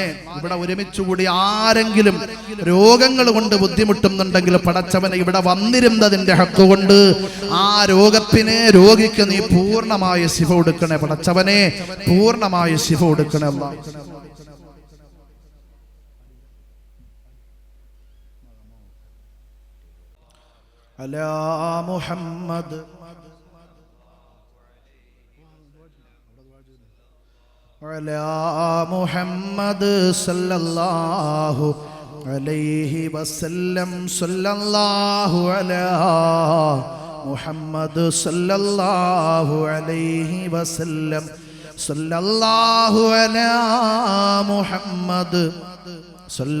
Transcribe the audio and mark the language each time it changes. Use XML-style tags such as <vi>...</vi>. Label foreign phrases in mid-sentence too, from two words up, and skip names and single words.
<ml>ഇവിടെ ഒരുമിച്ച് കൂടി ആരെങ്കിലും രോഗങ്ങൾ കൊണ്ട് ബുദ്ധിമുട്ടുന്നുണ്ടെങ്കിൽ പടച്ചവനെ ഇവിടെ വന്നിരുന്നതിന്റെ ഹക്ക് കൊണ്ട് ആ രോഗിക്ക് നീ പൂർണ്ണമായ ശിഫ കൊടുക്കണേ പടച്ചവനെ, പൂർണ്ണമായ ശിഫ കൊടുക്കണേ അല്ലാഹ്.</ml> <ar>على محمد على محمد صلى الله عليه وسلم صلى الله على محمد صلى الله عليه وسلم صلى الله على محمد صلى</ar>